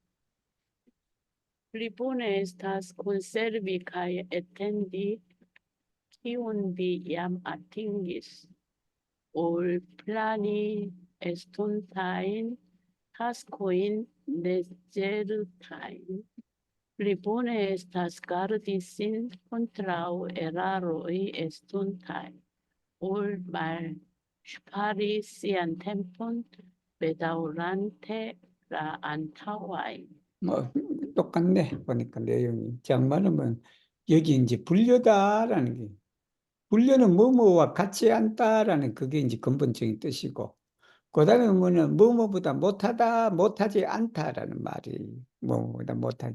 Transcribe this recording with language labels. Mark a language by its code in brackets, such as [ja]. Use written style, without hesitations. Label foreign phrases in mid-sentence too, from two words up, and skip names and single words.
[eo] Plibone estas conservi kaj etendi kiun vi jam atingis, ol plani estontajn taskojn neĝertajn. Plibone estas gardi sin kontraŭ eraroj estontaj, ol malŝpari sian tempon bedaŭrante la antaŭajn. [ko] 뭐 똑같네. 보니까 내용이. 장만하면 여기 이제 불려다라는 게, 불려는 뭐뭐와 같지 않다라는 그게 이제 근본적인 뜻이고, 그 다음에 뭐뭐보다 못하다, 못하지 않다라는 말이 뭐뭐보다 못하다.